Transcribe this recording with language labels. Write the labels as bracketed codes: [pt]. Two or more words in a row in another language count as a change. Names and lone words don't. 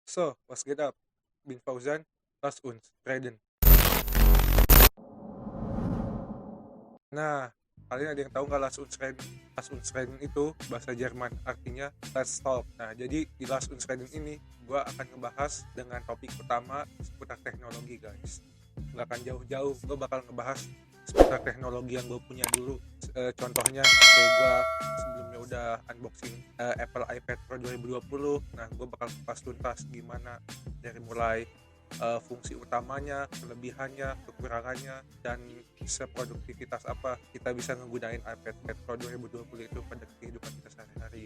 [de] So, was geht ab? Bin Fauzan, lass uns reden. [id] Nah, kalian ada yang tahu nggak [de] Lass uns reden? Lass uns reden [id] itu bahasa Jerman, artinya [en] let's talk. [id] Nah, jadi di [de] Lass uns reden [id] ini, gue akan ngebahas dengan topik utama seputar teknologi, guys. Nggak akan jauh-jauh, gue bakal ngebahas seputar teknologi yang gue punya dulu. Contohnya, kayak gue sebelumnya udah unboxing Apple iPad Pro 2020. Nah, gue bakal kupas tuntas gimana dari mulai fungsi utamanya, kelebihannya, kekurangannya, dan seproduktivitas apa kita bisa menggunakan iPad Pro 2020 itu pada kehidupan kita sehari-hari.